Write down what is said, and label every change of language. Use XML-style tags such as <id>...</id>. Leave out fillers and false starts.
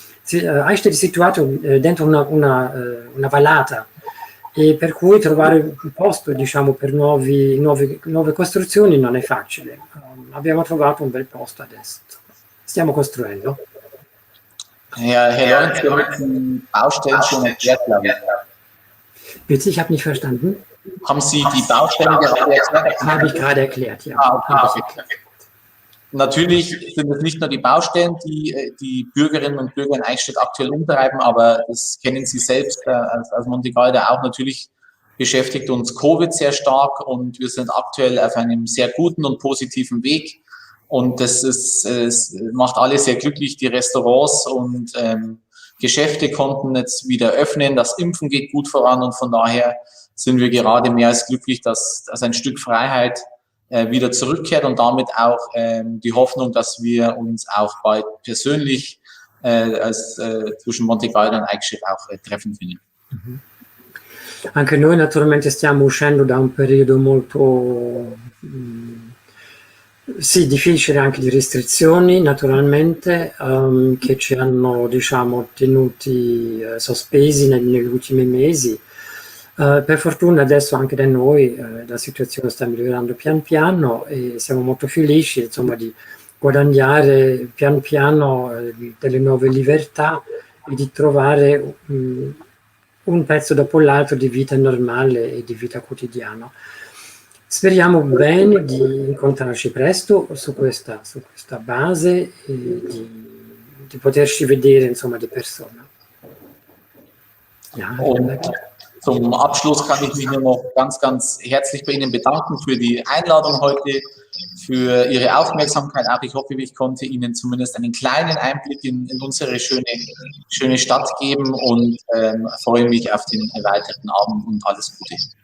<it>Eichstätt è situato dentro una vallata, e per cui trovare un posto, diciamo, per nuove costruzioni non è facile. Abbiamo trovato un bel posto adesso. Stiamo costruendo.</it> <de>Herr Lorenz, wir haben die Baustellen schon erklärt, glaube ich. Bitte, ich habe nicht verstanden. Haben Sie die Baustellen gerade erklärt? Habe ich gerade erklärt, ja. Okay. Natürlich sind es nicht nur die Baustellen, die die Bürgerinnen und Bürger in Eichstätt aktuell umtreiben, aber das kennen Sie selbst als Monte Galda auch. Natürlich beschäftigt uns Covid sehr stark und wir sind aktuell auf einem sehr guten und positiven Weg. Und es macht alle sehr glücklich. Die Restaurants und Geschäfte konnten jetzt wieder öffnen. Das Impfen geht gut voran und von daher sind wir gerade mehr als glücklich, dass ein Stück Freiheit wieder zurückkehrt und damit auch die Hoffnung, dass wir uns auch bald persönlich zwischen Monte Galda und Eichstätt auch treffen können.</de> <it>Anche noi naturalmente stiamo uscendo da un periodo molto difficile, anche di restrizioni naturalmente, che ci hanno, diciamo, tenuti sospesi negli ultimi mesi. Per fortuna adesso anche da noi la situazione sta migliorando pian piano e siamo molto felici, insomma, di guadagnare pian piano delle nuove libertà e di trovare un pezzo dopo l'altro di vita normale e di vita quotidiana. Speriamo bene di incontrarci presto su questa base e di poterci vedere, insomma, di persona.</it> <de>Ja, zum Abschluss kann ich mich nur noch ganz, ganz herzlich bei Ihnen bedanken für die Einladung heute, für Ihre Aufmerksamkeit. Auch ich hoffe, ich konnte Ihnen zumindest einen kleinen Einblick in unsere schöne Stadt geben und freue mich auf den weiteren Abend und alles Gute.</de>